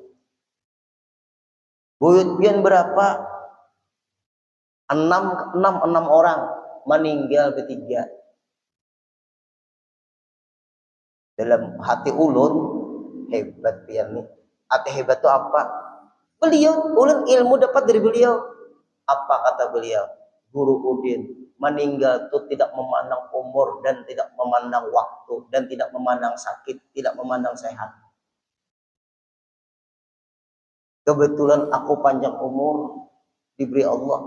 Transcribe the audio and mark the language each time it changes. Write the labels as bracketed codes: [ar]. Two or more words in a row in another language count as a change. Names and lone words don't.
[bjn] Buyut pian berapa 6 orang meninggal bertiga. Dalam hati ulun hebat pian nih. Hati hebat itu apa? Beliau, ulun ilmu dapat dari beliau. [id] Apa kata beliau? Guru Udin, meninggal itu tidak memandang umur dan tidak memandang waktu dan tidak memandang sakit, tidak memandang sehat. Kebetulan aku panjang umur diberi Allah.